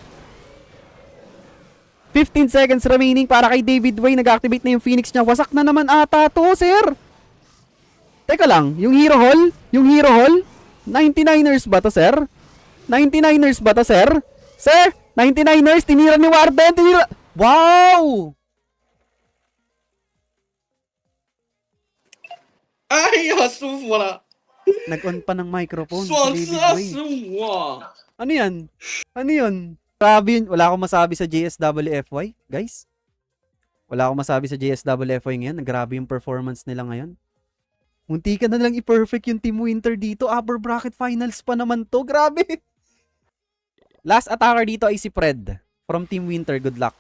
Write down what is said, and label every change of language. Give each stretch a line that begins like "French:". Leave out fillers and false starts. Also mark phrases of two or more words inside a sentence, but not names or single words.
Filipino: 15
English: seconds remaining
Filipino: para kay David Way. Nag-activate na yung Phoenix niya. Wasak na naman ata to, sir. Teka lang, yung Hero Hall? 99ers ba to, sir? 99ers ba to, sir? Sir, 99ers, tinira ni Warden, Wow!
Chinese: 哎呀，舒服了，
Filipino: Nag-on pa ng microphone si
Chinese: 爽
Filipino: David
Chinese: 死
Filipino: Way.
Chinese: 我！
Filipino: Ano yan? Grabe yun. Wala akong masabi sa JSWFY, guys. Wala akong masabi sa JSWFY ngayon. Grabe yung performance nila ngayon. Munti ka na lang i-perfect yung Team Winter dito.
English: Upper bracket finals
Filipino: pa naman to. Grabe.
English: Last attacker
Filipino: dito ay si Fred from Team Winter.
English: Good luck.